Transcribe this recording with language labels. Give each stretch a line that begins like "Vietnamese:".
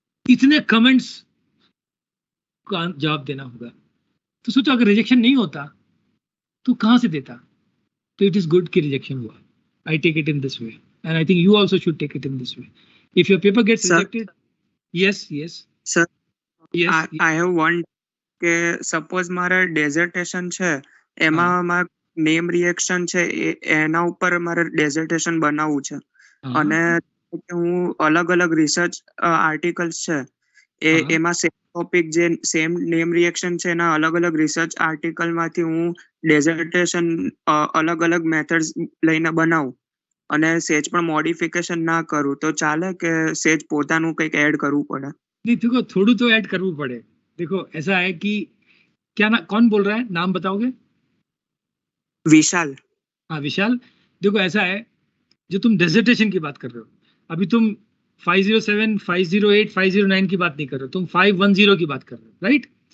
Hindi: इतने कमेंट्स का जवाब देना होगा। तो सोचो अगर रिजेक्शन नहीं होता तो कहां से देता? तो
English: it is good
Hindi: कि रिजेक्शन हुआ।
English: I take it in this way, and I think you also should take it in this way. If your paper gets rejected, yes yes sir, yes, I have one
Gujarati: કે suppose મારે dissertation છે, એમાં મારે name reaction છે, એના ઉપર મારે dissertation બનાવવું છે, અને હું અલગ અલગ રિસર્ચ આર્ટિકલ્સ છે એમાં સેમ ટોપિક જે સેમ નેમ રિએક્શન છે એના અલગ અલગ રિસર્ચ આર્ટિકલ માંથી હું ડેઝર્ટેશન અલગ અલગ મેથડ્સ લઈને બનાવું અને સેજ પણ મોડિફિકેશન ના કરું તો ચાલે કે સેજ પોતાનું કંઈક એડ કરવું પડે?
Hindi: नहीं देखो,
Gujarati: थोड़ू तो ऐड करવું પડે।
Hindi: देखो ऐसा है कि क्या ना, कौन बोल रहा है, नाम बताओगे? विशाल। हाँ विशाल, देखो ऐसा है, जो तुम डेजर्टेशन की बात कर रहे हो, अभी तुम 507, 508, 509 की बात नहीं कर रहे हो, तुम 510 की बात कर रहे हो, राइट?